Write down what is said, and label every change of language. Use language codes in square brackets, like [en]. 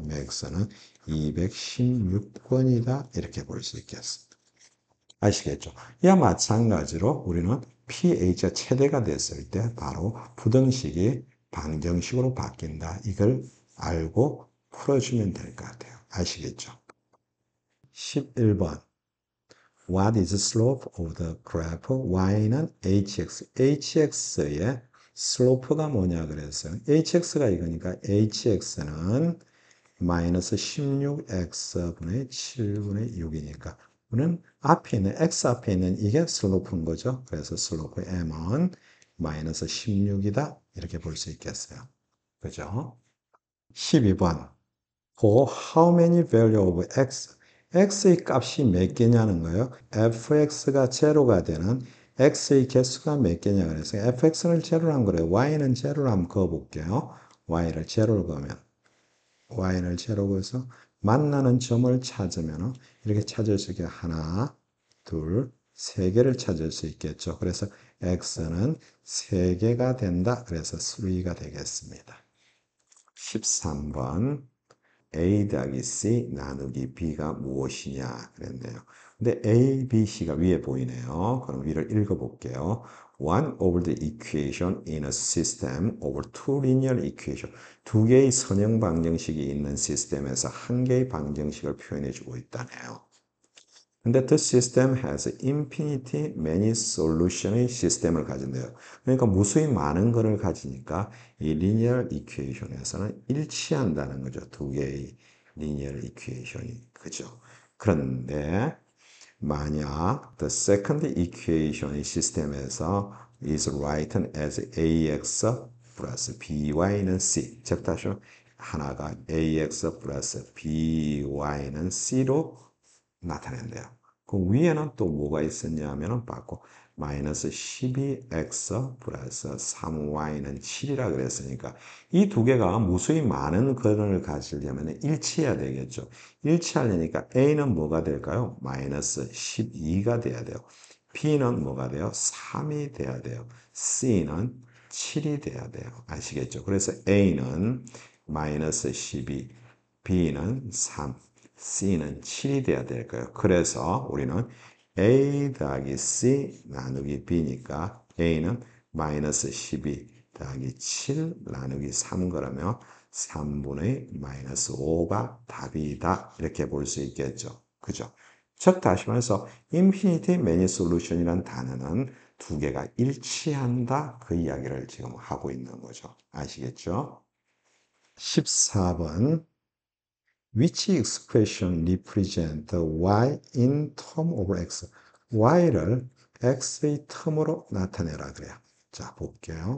[ko] 맥스는 216권이다 이렇게 볼 수 있겠습니다. 아시겠죠? 이와 마찬가지로 우리는 pH가 최대가 됐을 때 바로 부등식이 방정식으로 바뀐다. 이걸 알고 풀어주면 될 것 같아요. 아시겠죠? [en] 11번 What is the slope of the graph? [ko] Y는 hx. hx의 slope가 뭐냐 그랬어요. hx가 이거니까 hx는 마이너스 16x분의 7분의 6이니까 우리는 앞에 있는 x 앞에 있는 이게 슬로프인 거죠. 그래서 슬로프 m은 마이너스 16이다 이렇게 볼 수 있겠어요. 그죠? [en] 12번 For how many value of x? [ko] x의 값이 몇 개냐는 거예요. fx가 제로가 되는 x의 개수가 몇 개냐 그래서 fx는 제로로 한 거래요. y는 제로로 한번 그어볼게요. y를 제로로 그으면 y를 제로로 그어서 만나는 점을 찾으면 이렇게 찾을 수 있게 하나, 둘, 세 개를 찾을 수 있겠죠. 그래서 x는 세 개가 된다. 그래서 3가 되겠습니다. 13번 A 더하기 C 나누기 B가 무엇이냐 그랬네요. 근데 A, B, C가 위에 보이네요. 그럼 위를 읽어볼게요. [en] One over the equation in a system over two linear equation. [ko] 두 개의 선형 방정식이 있는 시스템에서 한 개의 방정식을 표현해주고 있다네요. 근데 [en] the system has infinity many solution [ko] 의 시스템을 가진대요. 그러니까 무수히 많은 것을 가지니까 이 linear equation에서는 일치한다는 거죠. 두 개의 linear equation이. 그죠? 그런데 만약 [en] the second equation [ko] 의 시스템에서 [en] is written as [ko] ax 플러스 by는 c. 즉 다시 하나가 ax 플러스 by는 c로 나타낸대요. 그 위에는 또 뭐가 있었냐 하면은 받고 마이너스 12x 플러스 3y는 7이라 그랬으니까 이 두 개가 무수히 많은 근을 가지려면 일치해야 되겠죠. 일치하려니까 a는 뭐가 될까요? 마이너스 12가 돼야 돼요. b는 뭐가 돼요? 3이 돼야 돼요. c는 7이 돼야 돼요. 아시겠죠? 그래서 A는 마이너스 12, B는 3, C는 7이 돼야 될 거예요. 그래서 우리는 A 더하기 C 나누기 B니까 A는 마이너스 12 더하기 7 나누기 3 그러면 3분의 마이너스 5가 답이다. 이렇게 볼 수 있겠죠. 그죠? 즉 다시 말해서 [en] infinity many solution [ko] 이란 단어는 두 개가 일치한다. 그 이야기를 지금 하고 있는 거죠. 아시겠죠? [en] 14번 Which expression represent y in term of x? [ko] y를 x의 term으로 나타내라 그래요. 자, 볼게요.